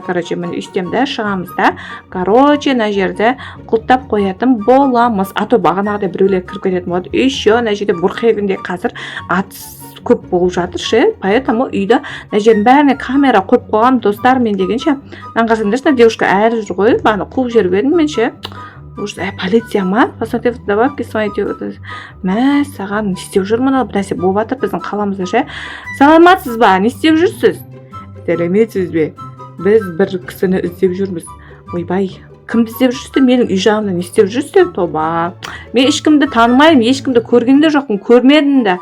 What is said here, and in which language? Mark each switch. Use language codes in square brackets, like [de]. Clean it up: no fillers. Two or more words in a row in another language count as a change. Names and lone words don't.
[kk] Короче, мен үстемді шығамыз да. Короче, мына жерде құлттап қоятын боламыз. А то бағанағыдай біреулер кіріп кететін болады. Еще мына жерде Бургхевенде қазір атыс көп болып жатыр ше, поэтому үйді мына жердің бәріне камера қойып қойған, достар. Мен дегенше аңғарсаңдаршы, девушка әлі жүр ғой, бағана қуып жіберіп едім мен ше. Полиция ма? [ru] Посмотри в добавки свои. [kk] Мә, саған не істеп жүр мынау, бір нәрсе болып жатыр біздің қаламызда ше. Саламатсыз ба? Не істеп жүрсіз? Сәлеметсіз бе? Біз бір кісіні іздеп жүрміз. Ойбай, кімді іздеп жүрсіздер? Менің үй жағымда не істеп жүрсіздер? Тоба. Мен ешкімді танымаймын, ешкімді көрген де жоқпын, көрмедім де.